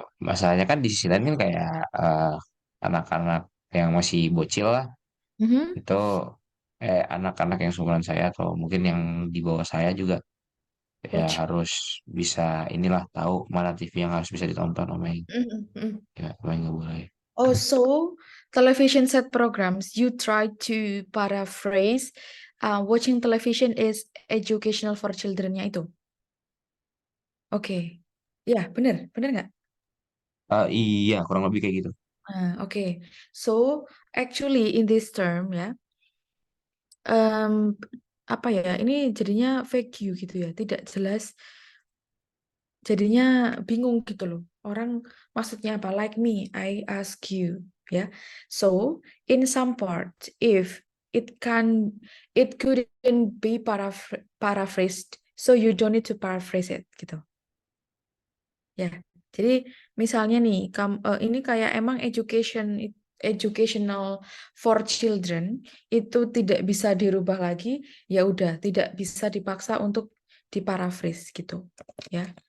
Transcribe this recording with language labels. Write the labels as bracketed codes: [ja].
[id] Masalahnya kan di sisi lain kan kayak anak-anak yang masih bocil lah Mhm. itu anak-anak yang seumuran saya atau mungkin yang di bawah saya juga ya [en] Watch. [id] harus bisa inilah tahu mana TV yang harus bisa ditonton sama yang Mhm, mhm. ya apa yang nggak boleh. [en] Oh, so television set programs, you try to paraphrase, watching television is educational for children-nya itu. [id] Oke. Ya, benar, benar nggak? Iya kurang lebih kayak gitu. [en] Oke. So, actually in this term ya, em, [id] apa ya? Ini jadinya vague gitu ya, tidak jelas. Jadinya bingung gitu loh. Orang maksudnya apa? [en] Like me, I ask you, ya. So, in some part, if it can, it couldn't be paraphrased, so you don't need to paraphrase it gitu. [id] Ya. Jadi misalnya nih, ini kayak emang educational for children itu tidak bisa dirubah lagi, ya udah tidak bisa dipaksa untuk diparaphrase gitu, ya.